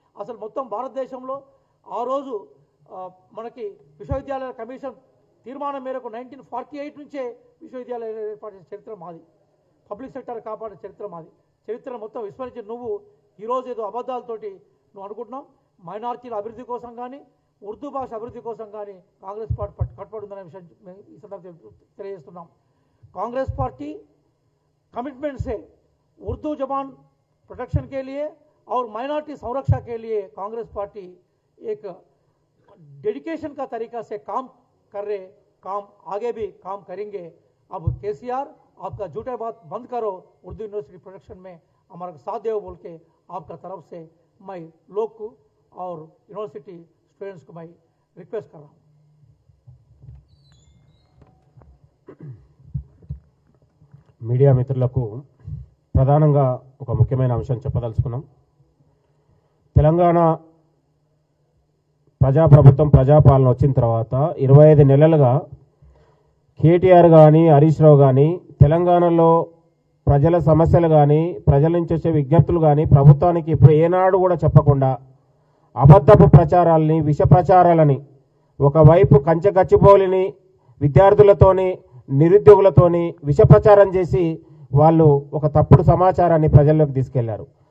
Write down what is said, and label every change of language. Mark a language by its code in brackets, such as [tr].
[te] అసలు మొత్తం భారతదేశంలో ఆ రోజు మనకి విశ్వవిద్యాలయాల కమిషన్ తీర్మానం మేరకు 1948 నుంచే విశ్వవిద్యాలయాలు ఏర్పాటు చేసిన చరిత్ర మాది. పబ్లిక్ సెక్టర్ కాపాడే చరిత్ర మాది. చరిత్ర మొత్తం విస్మరించి నువ్వు ఈరోజు ఏదో అబద్ధాలతోటి నువ్వు అనుకుంటున్నాం. మైనార్టీల అభివృద్ధి కోసం కానీ ఉర్దూ భాష అభివృద్ధి కోసం కానీ కాంగ్రెస్ పార్టీ కట్టుబడి ఉందనే విషయం ఈ సందర్భంగా తెలియజేస్తున్నాం. [hi] कांग्रेस पार्टी कमिटमेंट से उर्दू जबान प्रोटेक्शन के लिए और माइनॉरिटी संरक्षा के लिए कांग्रेस पार्टी एक डेडिकेशन का तरीका से काम कर रहे, काम आगे भी काम करेंगे. अब केसीआर आपका झूठे बात बंद करो, उर्दू यूनिवर्सिटी प्रोटेक्शन में हमारा साथ दो बोल के आपका तरफ से मैं लोग को और यूनिवर्सिटी स्टूडेंट्स को मैं रिक्वेस्ट कर रहा हूँ. [te] మీడియా మిత్రులకు ప్రధానంగా ఒక ముఖ్యమైన అంశం చెప్పదలుచుకున్నాం. తెలంగాణ ప్రజాప్రభుత్వం ప్రజాపాలన వచ్చిన తర్వాత 25 నెలలుగా కేటీఆర్ కానీ హరీష్ రావు కానీ తెలంగాణలో ప్రజల సమస్యలు కానీ ప్రజల నుంచి వచ్చే విజ్ఞప్తులు కానీ ప్రభుత్వానికి ఇప్పుడు ఏనాడు కూడా చెప్పకుండా అబద్ధపు ప్రచారాలని విష ప్రచారాలని ఒకవైపు కంచెగచ్చిపోలిని విద్యార్థులతోని నిరుద్యోగులతోని విష ప్రచారం చేసి వాళ్ళు ఒక తప్పుడు సమాచారాన్ని ప్రజల్లోకి తీసుకెళ్లారు.